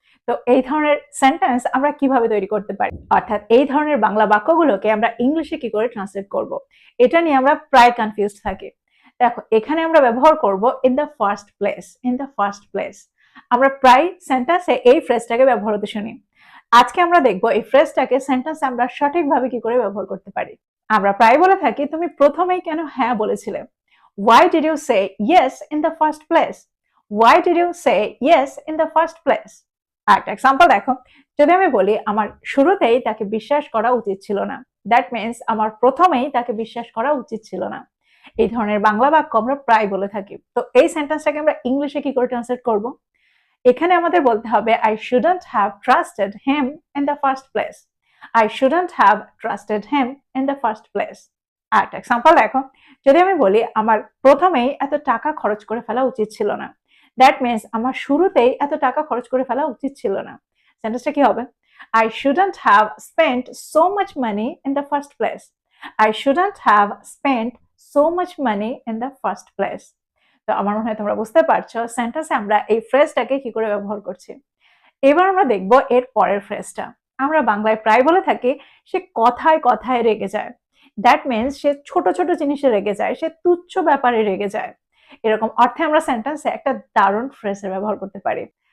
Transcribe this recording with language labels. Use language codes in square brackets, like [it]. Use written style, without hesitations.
[bn] তো এই ধরনের সেন্টেন্স আমরা কিভাবে তৈরি করতে পারি, অর্থাৎ এই ধরনের বাংলা বাক্যগুলোকে আমরা ইংলিশে কি করে ট্রান্সলেট করব, এটা নিয়ে আমরা প্রায় কনফিউজড থাকি। দেখো, এখানে আমরা ব্যবহার করব [en] In the first place. [bn] In the first place আমরা প্রায় সেন্টেন্সে এই ফ্রেজটাকে ব্যবহার হতে শুনি। আজকে আমরা দেখব এই ফ্রেজটাকে সেন্টেন্সে আমরা সঠিকভাবে কি করে ব্যবহার করতে পারি। আমরা প্রায় বলে থাকি, তুমি প্রথমেই কেন হ্যাঁ বলেছিলে। [en] Why did you say yes in the first place? Why did you say yes in the first place? [bn] একটা এক্সাম্পল দেখো, যদি আমি বলি, আমার শুরুতেই তাকে বিশ্বাস করা উচিত ছিল না। [en] that means [bn] আমার প্রথমেই তাকে বিশ্বাস করা উচিত ছিল না। এই ধরনের বাংলা বাক্য আমরা প্রায় বলে থাকি। তো এই সেন্টেন্সটাকে আমরা ইংলিশে কি করে ট্রান্সলেট করব? এখানে আমাদের বলতে হবে, [en] I shouldn't have trusted him in the first place. I shouldn't have trusted him in the first place. [bn] আরেকটা এক্সাম্পল দেখো, যদি আমি বলি, আমার প্রথমেই এত টাকা খরচ করে ফেলা উচিত ছিল না। [en] that means [bn] আমার শুরুতেই এত টাকা খরচ করে ফেলা উচিত ছিল না। সেন্টেন্সটা কি হবে? [en] I shouldn't have spent so much money in the first place. I shouldn't have spent so much money in the first place. [bn] তো আমার মনে হয় তোমরা বুঝতে পারছো সেন্টেন্সে আমরা এই ফ্রেজটাকে কি করে ব্যবহার করছি। এবার আমরা দেখব এর পরের ফ্রেজটা। আমরা বাংলায় প্রায় বলে থাকি, সে কথায় কথায় রেগে যায়। [en] that means [bn] সে ছোট ছোট জিনিসে রেগে যায়, সে তুচ্ছ ব্যাপারে রেগে যায়। এরকম অর্থে আমরা সেন্টেন্সে একটা দারুণ ফ্রেজের ব্যবহার করতে পারি।